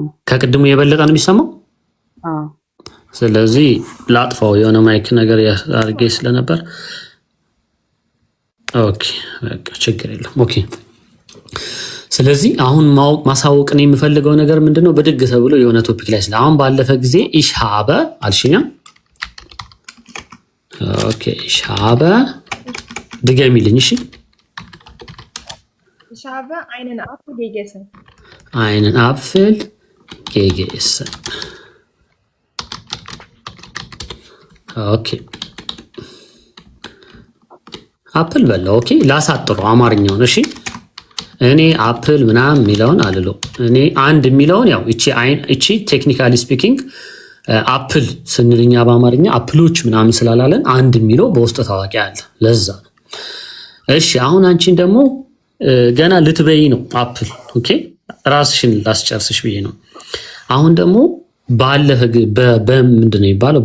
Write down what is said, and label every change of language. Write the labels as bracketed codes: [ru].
[am] ከቅድሙ የበለጠ ነው የሚሰማው። ስለዚህ ላጥፋው የሆነ ማይክ ነገር ያርጌ ስለነበር። ኦኬ በቃ ችግር የለም። ኦኬ ስለዚህ አሁን ማሳወቅን የምፈልገው ነገር ምንድነው? በድግ ተብሎ የሆነ ቶፒክ ላይ ስለ አሁን ባለፈ ጊዜ [de] ich habe [am] አልሽኛ። ኦኬ ich habe ድገሚልኝ። እሺ [de] ich habe einen Apfel gegessen። einen Apfel gegessen። ኦኬ [am] አፕል በለው። ኦኬ ላሳጥሩ አማርኛውን። እሺ እኔ አፕል ምናምን የሚለውን አልለው። እኔ አንድ የሚለውን ያው እቺ ቴክኒካሊ ስፒኪንግ አፕል ስንልኛ በአማርኛ አፕሎች ምናምን ስላላለን አንድ የሚለው በውስጥ ታዋቂ አለ። ለዛ ነው። እሺ አሁን አንቺን ደግሞ ገና ልትበይ ነው አፕል። ኦኬ ራስሽን ላስጨርስሽ ብዬ ነው። አሁን ደግሞ ባለፈ በምንድን ነው የሚባለው?